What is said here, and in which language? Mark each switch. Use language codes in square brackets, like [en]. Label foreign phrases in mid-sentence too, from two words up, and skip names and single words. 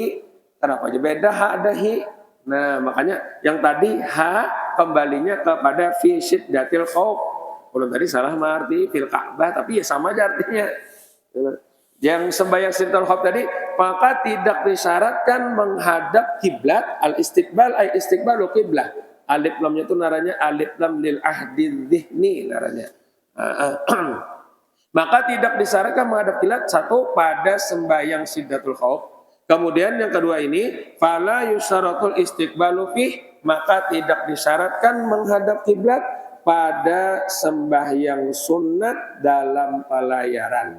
[bjn] Kenapa aja beda ha ada hi? Nah, makanya yang tadi ha kembalinya kepada [ar] في شدة الخوف. [bjn] Kalau tadi salah arti [ar] في الكعبة, [bjn] tapi ya sama aja artinya. Yang sembahyang Siddatul Khauf tadi, maka tidak disyaratkan menghadap kiblat, [ar] الاستقبال أي استقبال القبلة. [bjn] Alif lamnya itu naranya [ar] ألف لام للعهد الذهني [bjn] naranya. Maka tidak disyaratkan menghadap kiblat satu pada sembahyang Siddatul Khauf. Kemudian yang kedua ini, [ar] فلا يشترط الاستقبال فيه, [bjn] maka tidak disyaratkan menghadap kiblat pada sembahyang sunat dalam pelayaran.